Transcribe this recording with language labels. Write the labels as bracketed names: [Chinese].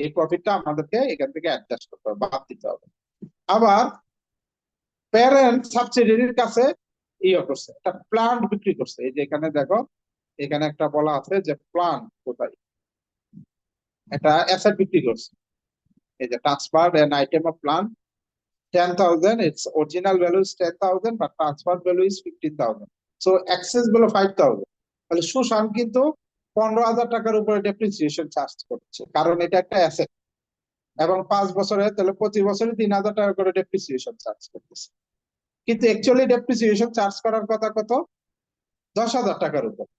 [Bangla] এই প্রফিটটা আমাদেরকে এখান থেকে অ্যাডজাস্ট করতে হবে, বাদ দিতে হবে। আবার প্যারেন্ট সাবসিডিয়ারির কাছে করছে, একটা প্লান্ট বিক্রি করছে। এই যে এখানে দেখো, এখানে একটা বলা আছে যে প্লান্ট কোথায়, এটা অ্যাসেট বিক্রি করছে। [English] এই যে transferred an item of plant 10,000, its original value is 10,000 but transfer value is 15,000, so excess value 5,000। [Bangla] তাহলে সুশান্ত কিন্তু 15,000 টাকার উপরে ডেপ্রিসিয়েশন চার্জ করছে, কারণ এটা একটা অ্যাসেট এবং 5 বছরে, তাহলে প্রতি বছরে 3,000 টাকা করে ডেপ্রিসিয়েশন চার্জ করতেছে। কিন্তু অ্যাকচুয়ালি ডেপ্রিসিয়েশন চার্জ করার কথা কত? 10,000 টাকার উপর।